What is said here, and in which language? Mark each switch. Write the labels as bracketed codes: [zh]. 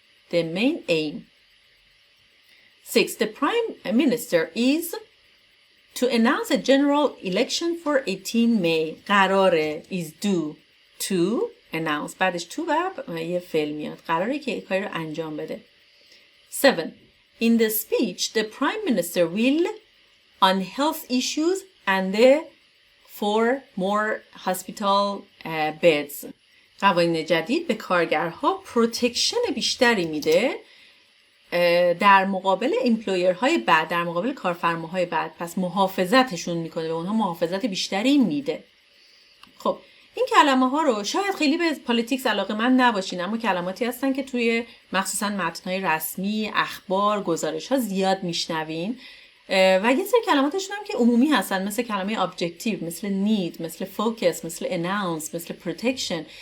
[en] The main aim. 6. The prime minister is to announce a general election for 18 May. [fa] قراره [en] is due to announce. [fa] بعدش to و یه فعل میاد. قراره که کاری رو انجام بده. 7. [en] In the speech, the prime minister will on health issues and for more hospital beds. [fa] قوانین جدید به کارگرها پروتکشن بیشتری میده در مقابل ایمپلویرهای بد، در مقابل کارفرماهای بد. پس محافظتشون میکنه، به اونها محافظت بیشتری میده. خب این کلمه ها رو شاید خیلی به پالیتیکس علاقه‌مند نباشین، اما کلماتی هستن که توی مخصوصا متن‌های رسمی، اخبار، گزارش‌ها زیاد میشنوین و یه سری کلماتشون هم که عمومی هستن، مثل کلمه objective، مثل need، مثل focus، مثل announce، مثل protection.